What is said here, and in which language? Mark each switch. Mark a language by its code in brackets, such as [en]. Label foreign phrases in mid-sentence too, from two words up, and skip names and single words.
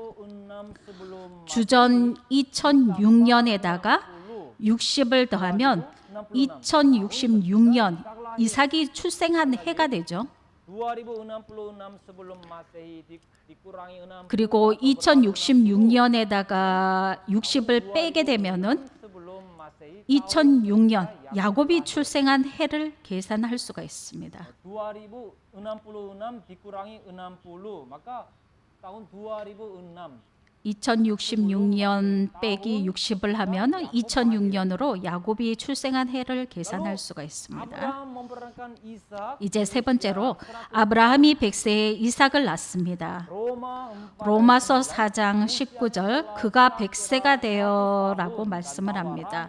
[ko] 주전 2006년에다가 60을 더하면 2066년 이삭이 출생한 해가 되죠. 그리고 2066년에다가 60을 빼게 되면은 2006년 야곱이 출생한 해를 계산할 수가 있습니다. [id] 2066 dikurangi 60 maka tahun 2006 [ko] 2066년 빼기 60을 하면 2006년으로 야곱이 출생한 해를 계산할 수가 있습니다. [id] 아브라함 memperanakan Ishak. [ko] 이제 세 번째로 아브라함이 100세에 이삭을 낳습니다. Roma 로마서 4장 19절 그가 100세가 되어라고 말씀을 합니다.